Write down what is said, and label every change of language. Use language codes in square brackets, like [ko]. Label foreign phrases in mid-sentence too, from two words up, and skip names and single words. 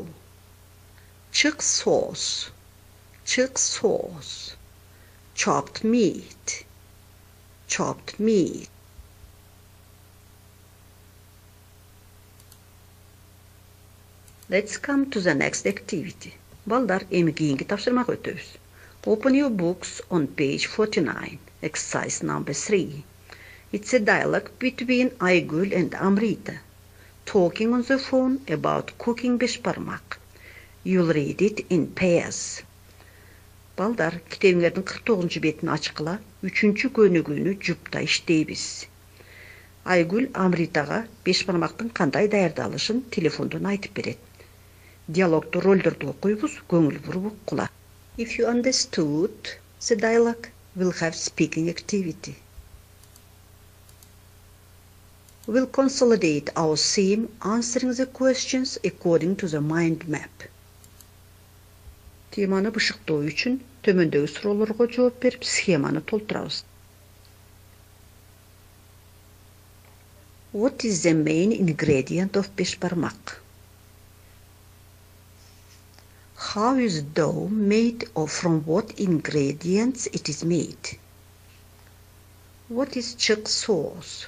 [en] Chick sauce, chick sauce. Chopped meat, chopped meat. Let's come to the next activity. [ky] Балдар, эми кийинки тапшырмага өтөбүз. [en] Open your books on page 49, exercise number 3. It's a dialogue between Aygul and Amrita, talking on the phone about cooking bешбармак. You'll read it in pairs. [ky] Балдар, китебиңердин 49 бетин ачкыла, 3-чү көнүгүүнү жупта иштейбиз. Aygul Amritaga бешбармактын кандай даярдалышын телефондон айтып берет. Диалогту ролдорду окуйбуз, көңүл буруп уккула. [en] If you understood the dialogue, we'll have speaking activity. We'll consolidate our theme answering the questions according to the mind map. [ky] Теманы бышыктоо үчүн төмөндөгү суроолорго жооп берип, схеманы толтурабыз. [en] What is the main ingredient of bешбармак? How is dough made or from what ingredients it is made? What is chick sauce?